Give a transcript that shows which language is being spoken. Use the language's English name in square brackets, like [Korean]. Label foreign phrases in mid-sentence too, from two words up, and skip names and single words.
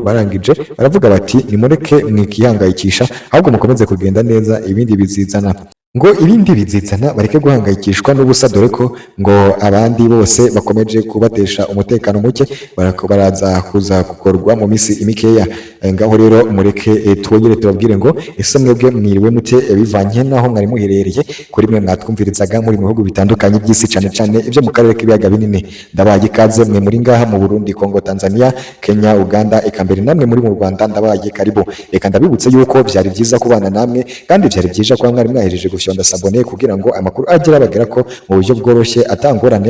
[Rundi] Barangije baravuga bati: nimureke mwikihangayikisha, ahubwo mukomeze kugenda neza, ibindi bizizana. Bareke guhangayikishwa n'ubusa, dore ko ngo abandi bose bakomeje kubatesha umutekano muke, baraza kuza gukorwa mu minsi mikeya. Ngaho rero mureke twongere tubabwire ngo ese mwebwe mwiriwe mute, bivanye naho mwari muherereye, kuri mwe mwatwumvirizaga muri mu bihugu bitandukanye by'isi, cyane cyane ibyo mu karere k'ibiyaga binini. Ndabaye ikaze mwe muri ngaha mu Burundi, Kongo, Tanzania, Kenya, Uganda, eka mbere namwe muri mu Rwanda, ndabaye karibu. Reka ndabibutse yuko byari byiza kubana namwe, kandi byari byiza kuba mwari mwahejeje gufyonda sabone kugira ngo amakuru agera ko mu buryo bworoshye atangorane.